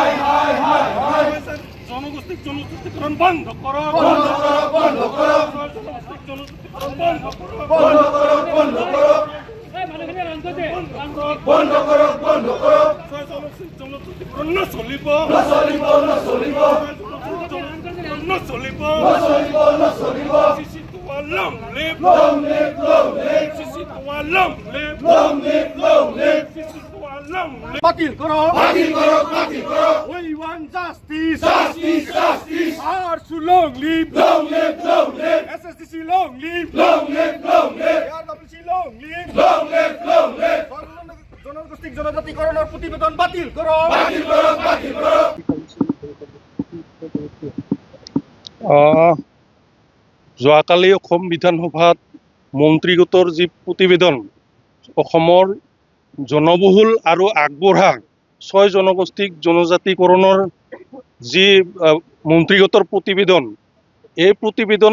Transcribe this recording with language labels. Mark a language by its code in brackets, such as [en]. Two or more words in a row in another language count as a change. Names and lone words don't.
[as] জনগোষ্ঠীক জনজাতিকরণ বন্ধ কৰক জনগোষ্ঠীক জনজাতিকরণ বন্ধ কৰক বন্ধ কৰক জনজাতিকরণ নচলিব [en] long live [bn] বাতিল করো [en] we want justice ARSU long live SSDC long live ARWC long live [bn] জনগোষ্ঠীক জনজাতিকরণের প্রতিবেদন বাতিল করো [as] যোৱাকালি অসম বিধানসভাত মন্ত্ৰীগোটৰ যি প্ৰতিবেদন অসমৰ জনবহুল আৰু আগবঢ়া 6 জনগোষ্ঠীক জনজাতিকৰণৰ যি মন্ত্ৰীগোটৰ প্ৰতিবেদন এই প্ৰতিবেদন